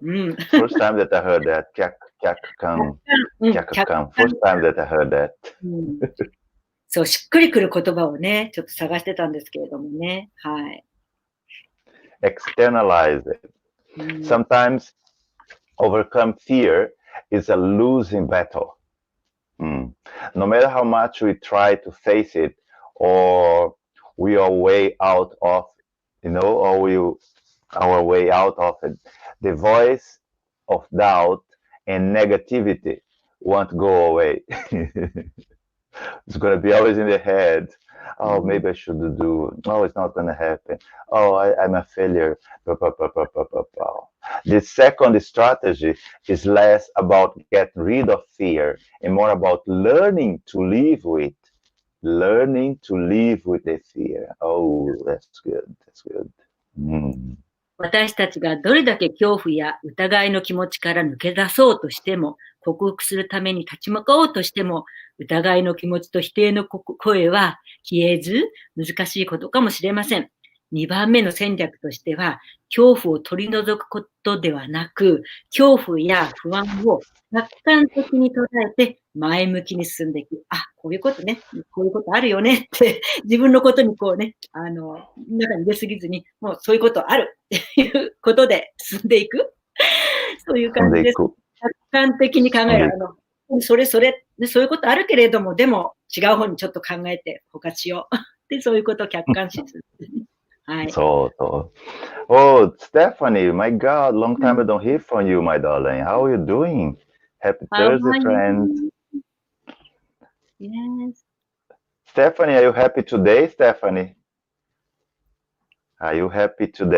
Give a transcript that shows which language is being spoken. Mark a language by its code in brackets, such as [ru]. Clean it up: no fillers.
[en] First time that I heard that. [ja] 客観。 [en] First time that I heard that. [ja] そう、しっくりくる言葉をね、ちょっと探してたんですけれどもね。はい。 [en] Externalize it. Sometimes overcome fear is a losing battle. No matter how much we try to face it, or we are way out of, our way out of it, the voice of doubt and negativity won't go away. It's going to be always in the head. Oh, maybe I should do. Oh, it's not going to happen. Oh, I'm a failure. The second strategy is less about getting rid of fear and more about learning to live with. Learning to live with the fear. Oh, that's good. That's good. [ja] 私たちがどれだけ恐怖や疑いの気持ちから抜け出そうとしても、克服するために立ち向かおうとしても、疑いの気持ちと否定の声は消えず、難しいことかもしれません。 2番目の戦略としては、恐怖を取り除くことではなく、恐怖や不安を客観的に捉えて前向きに進んでいく。あ、こういうことね、こういうことあるよねって自分のことにこうね、中に出すぎずに、もうそういうことあるっていうことで進んでいく。そういう感じです。客観的に考える。そういうことあるけれども、でも違う方にちょっと考えてフォーカスしよう。で、そういうことを客観視する。はい。そう。 [en] Oh, Stephanie, my God, long time I don't hear from you, my darling. How are you doing? Happy Thursday, friend. Yes. Stephanie, are you happy today, Stephanie? Are you happy today?